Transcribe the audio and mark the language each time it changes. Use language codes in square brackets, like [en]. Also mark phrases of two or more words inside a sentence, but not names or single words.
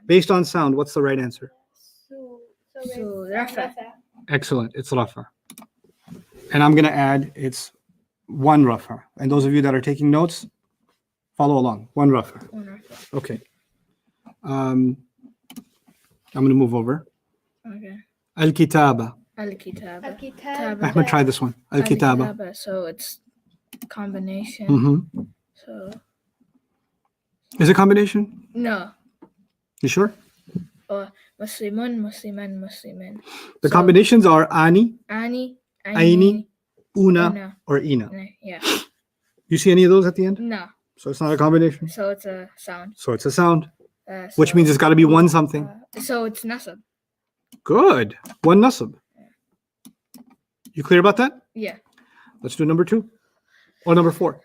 [en] Based on sound, what's the right answer? So So, it's rafa. Excellent. It's rafa. And I'm going to add it's one rafa. And those of you that are taking notes, follow along. One rafa. One rafa. Okay. I'm going to move over. Okay. Al-kitaba. Al-kitaba. Al-kitab. Ahmed, try this one. Al-kitaba. Al-kitaba. So it's combination. Mm-hmm. So Is it combination? no. You sure? [ar] مسلمون، مسلماً، مسلمين. [en] The So, combinations are ani, Ani, Aini, una, Una. or ina. Yeah. You see any of those at the end? No. So it's not a combination. So it's a sound. So it's a sound, So, which means it's got to be one something. so it's nasab. Good. One nasab. You clear about that? Yeah. Let's do number 2 or number 4.